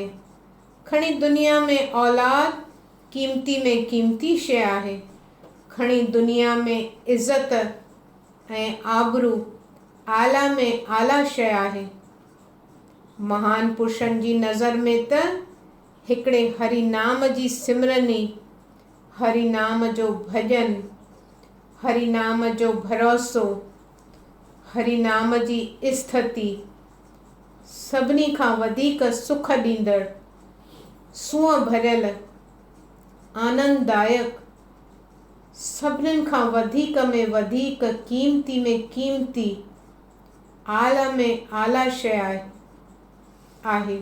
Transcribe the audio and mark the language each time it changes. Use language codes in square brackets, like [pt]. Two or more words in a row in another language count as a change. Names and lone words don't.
[sd] खणी दुनिया में औलाद, क़ीमती में क़ीमती शइ आहे। खणी दुनिया में इज़त ऐं आबरू, आला में आला शइ आहे। महान पुरुषनि जी नज़र में त हिकिड़े हरि नाम जी सिमरनी, हरि नाम जो भॼन, हरि नाम जो भरोसो, हरि नाम जी स्थिति सभिनी खां वधीक सुख ॾींदड़, सूंहं भरियल, आनंददायक, सभिनीनि खां वधीक में वधीक, क़ीमती में क़ीमती, आला में आला शइ आहे।